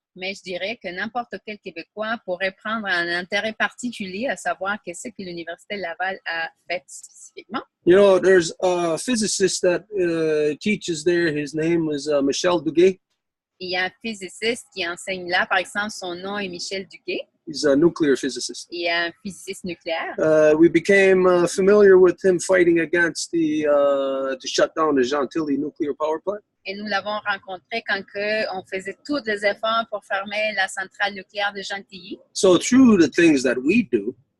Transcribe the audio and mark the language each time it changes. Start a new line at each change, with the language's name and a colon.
French: Mais je dirais que n'importe quel Québécois pourrait prendre un intérêt particulier à savoir qu'est-ce que l'Université Laval a fait spécifiquement.
English: You know, there's a physicist that teaches there. His name is Michel Duguay.
French: Il y a un physiciste qui enseigne là, par exemple, son nom est Michel Duguay.
English: He's a nuclear physicist.
French: Il est un physiciste nucléaire.
English: We became familiar with him fighting against to shut down the Gentilly nuclear power plant.
French: Et nous l'avons rencontré quand on faisait tous les efforts pour fermer la centrale nucléaire de Gentilly.
English: So through the things that we do,